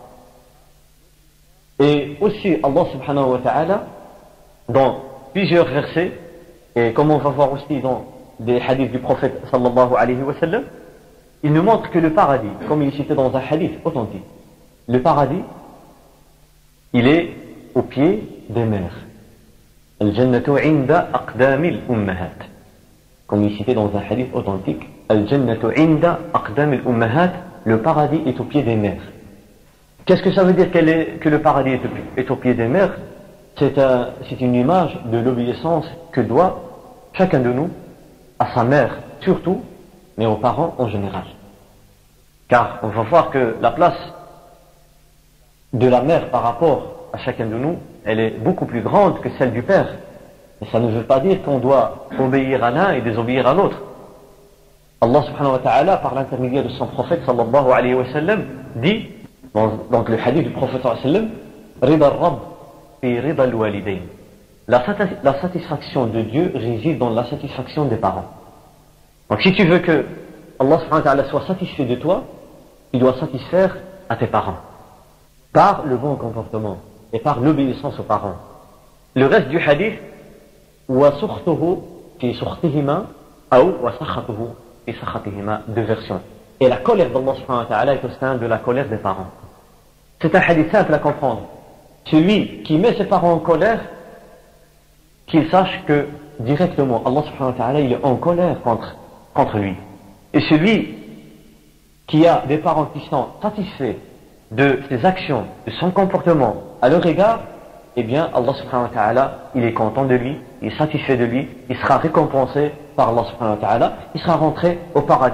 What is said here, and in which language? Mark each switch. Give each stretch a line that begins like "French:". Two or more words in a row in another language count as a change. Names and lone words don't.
French: Et aussi
Arabic: الله سبحانه وتعالى
French: dans plusieurs versets, et comme on va voir aussi dans des hadiths du prophète
Arabic: صلى الله عليه وسلم,
French: il nous montre que le paradis, comme il est cité dans un hadith authentique, le paradis, il est au pied des mères.
Arabic: الجنة عند أقدام الأمهات.
French: Comme il est cité dans un hadith authentique,
Arabic: الجنة عند أقدام الأمهات,
French: le paradis est au pied des mères. Qu'est-ce que ça veut dire que le paradis est au pied des mères? C'est une image de l'obéissance que doit chacun de nous à sa mère surtout, mais aux parents en général. Car on va voir que la place de la mère par rapport à chacun de nous, elle est beaucoup plus grande que celle du père. Et ça ne veut pas dire qu'on doit obéir à l'un et désobéir à l'autre.
Arabic: الله سبحانه وتعالى,
French: par l'intermédiaire de son prophète
Arabic: صلى الله عليه وسلم,
French: dit, dans le hadith du prophète
Arabic: صلى الله عليه وسلم, رضا الرب في رضا الوالدين.
French: La satisfaction de Dieu réside dans la satisfaction des parents. Donc si tu veux que
Arabic: الله سبحانه وتعالى
French: soit satisfait de toi, il doit satisfaire à tes parents. Par le bon comportement et par l'obéissance aux parents. Le reste du hadith,
Arabic: وسخطه في سخطهما ou وسخطه في سخطهما,
French: deux versions. Et la colère d'
Arabic: الله سبحانه وتعالى
French: est au sein de la colère des parents. C'est un hadith simple à comprendre. Celui qui met ses parents en colère, qu'il sache que directement
Arabic: الله سبحانه وتعالى
French: il est en colère contre lui. Et celui qui a des parents qui sont satisfaits de ses actions, de son comportement à leur égard, eh bien
Arabic: الله سبحانه وتعالى
French: il est content de lui, il est satisfait de lui, il sera récompensé par
Arabic: الله سبحانه وتعالى,
French: il sera rentré au paradis.